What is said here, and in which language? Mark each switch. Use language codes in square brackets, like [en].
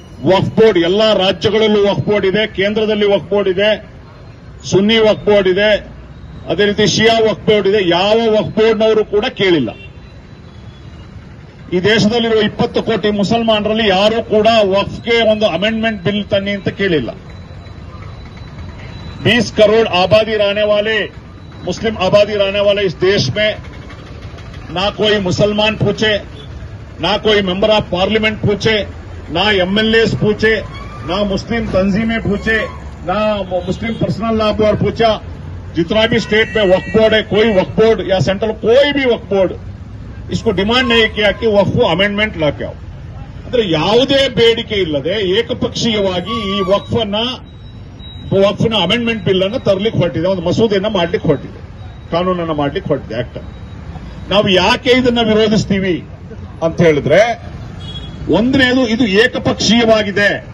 [kn] ವಕ್ಫ್ board ಎಲ್ಲಾ ರಾಜ್ಯಗಳಲ್ಲೂ ವಕ್ಫ್ board ಇದೆ, ಕೇಂದ್ರದಲ್ಲಿ ವಕ್ಫ್ ಬೋರ್ಡ್ ಇದೆ, ಸುನ್ನಿ ವಕ್ಫ್ ಬೋರ್ಡ್ ಇದೆ, ಅದೇ ರೀತಿ ಶಿಯಾ ವಕ್ಫ್ ಬೋರ್ಡ್ ಇದೆ. ಯಾವ ವಕ್ಫ್ ಬೋರ್ಡ್ನವರು ಕೂಡ ಕೇಳಿಲ್ಲ. ಈ ದೇಶದಲ್ಲಿರುವ 20 ಕೋಟಿ ಮುಸಲ್ಮಾನರಲ್ಲಿ ಯಾರೂ ಕೂಡ ವಕ್ಫ್ಗೆ ಒಂದು ಅಮೆಂಡ್ಮೆಂಟ್ ಬಿಲ್ ತನ್ನಿ ಅಂತ ಕೇಳಿಲ್ಲ. [hi] 20 करोड़ आबादी रहने वाले, मुस्लिम आबादी रहने वाले इस देश में ना कोई मुसलमान पूछे, ना कोई मेंबर ऑफ पार्लियामेंट पूछे, ना एमएलए पूछे, ना मुस्लिम तंजीमें पूछे, ना मुस्लिम पर्सनल लॉ बोर्ड पूछा. जितना भी स्टेट में वक्फ बोर्ड है, कोई वक्फ बोर्ड या सेंट्रल कोई भी वक्फ बोर्ड इसको डिमांड नहीं किया कि वक्फ अमेंडमेंट लाके आओ. [kn] ಅಂದ್ರೆ ಯಾವುದೇ ಬೇಡಿಕೆ ಇಲ್ಲದೆ ಏಕಪಕ್ಷೀಯವಾಗಿ ಈ ವಕ್ಫ್ನ ಅಮೆಂಡ್ಮೆಂಟ್ ಬಿಲ್ ಅನ್ನು ತರಲಿಕ್ಕೆ ಹೊರಟಿದೆ, ಒಂದು ಮಸೂದೆಯನ್ನ ಮಾಡ್ಲಿಕ್ಕೆ ಹೊರಟಿದೆ, ಕಾನೂನನ್ನ ಮಾಡ್ಲಿಕ್ಕೆ ಹೊರಟಿದೆ ಆಕ್ಟ್. ನಾವು ಯಾಕೆ ಇದನ್ನ ವಿರೋಧಿಸ್ತೀವಿ ಅಂತ ಹೇಳಿದ್ರೆ, ಒಂದನೇದು ಇದು ಏಕಪಕ್ಷೀಯವಾಗಿದೆ.